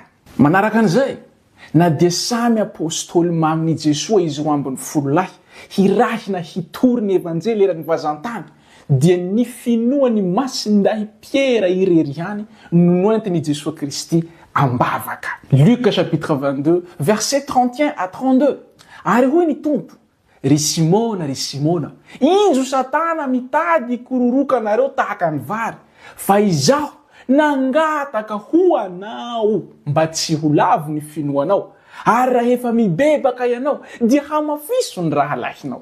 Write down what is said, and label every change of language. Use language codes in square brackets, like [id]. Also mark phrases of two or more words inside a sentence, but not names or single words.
[mg] Manaraka an'izay, na dia samy apôstôly mamin'i Jesosy izy 12 hirahina hitory ny evanjely eran'ny vazantany, dia ny finoany masinday Pierre ireriany no noentin'i Jesosy Kristy ambavaka. [fr] Luc chapitre 22 verset 31 à 32. [mg] Ary hoy ny tompo, ry Simona, injo Satana mitady kororokanareo tahaka ny vary, fa izaho nangataka ho anao mba tsy ho lavo ny finoanao, ary raha efa mibebaka ianao dia hamafiso ny raha lahinao.